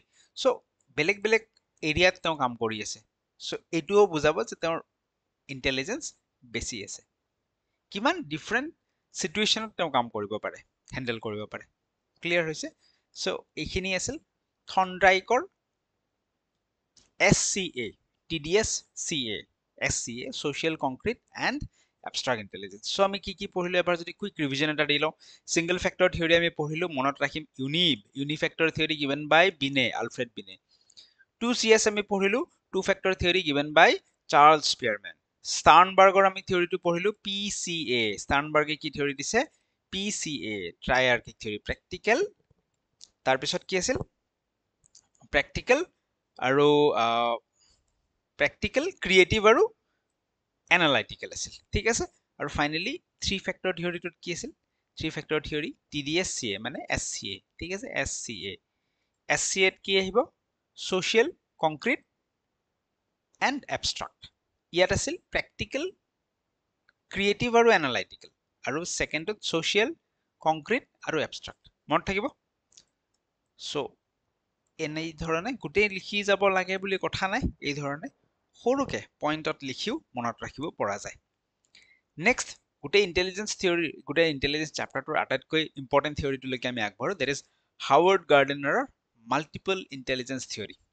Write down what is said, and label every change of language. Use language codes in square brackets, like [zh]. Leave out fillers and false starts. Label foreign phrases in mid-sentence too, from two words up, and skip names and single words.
[as] চ' বেলেগ বেলেগ এৰিয়াত তেওঁ কাম কৰি আছে, চ' এইটোও বুজাব যে তেওঁৰ ইণ্টেলিজেন্স বেছি আছে, কিমান [en] different situationত [as] তেওঁ কাম কৰিব পাৰে, হেণ্ডেল কৰিব পাৰে। ক্লিয়াৰ হৈছে। চ' এইখিনি আছিল থৰ্নডাইকৰ SCA, TDS-CA, SCA, [en] Social, Concrete and abstract intelligence. [as] So আমি কি পঢ়িলো এবাৰ যদি [en] quick revision [as] এটা দি লওঁ [en] single factor theory [as] আমি পঢ়িলো মনত ৰাখিম [en] unifactor theory given by [as] বিনে আলফ্ৰেড বিনে 2CS আমি পঢ়িলো [en] two factor theory given by [as] চাৰ্লছ স্পিয়াৰম্যান ষ্টাৰ্ণবাৰ্গৰ আমি থিওৰিটো পঢ়িলো PCA ষ্টাৰ্ণবাৰ্গে কি থিওৰি দিছে PCA [en] triarchic theory [as] প্ৰেক্টিকেল তাৰ পিছত কি আছিল প্ৰেক্টিকেল আৰু [en] practical creative [as] আৰু এনালাইটিকেল আছিল ঠিক আছে আৰু ফাইনালি [en] three factor theoryটোত [as] কি আছিল [en] three factor theory [as] TDSCA মানে SCA ঠিক আছে SCA কি আহিব [en] social concrete and abstract [as] ইয়াত আছিল [en] practical creative [as] আৰু analytical আৰু সেকেন্ডত [en] social concrete [as] আৰু abstract মনত থাকিব সো এনেই ধৰণে গোটেই লিখি যাব লাগে বুলি কথা নাই এই ধৰণে সৰুকে পইণ্টত লিখিও মনত ৰাখিব পৰা যায় নেক্সট গোটেই [en] intelligence theory [as] গোটেই ইন্টেলিজেন্স চ্যাপ্টাৰটোৰ আটাইতকৈ [en] important theoryটোলৈকে [as] আমি আগবাঢ়ো [en] that is [as] হাৱাৰ্ড গাৰ্ডেনাৰৰ [en] multiple intelligence theory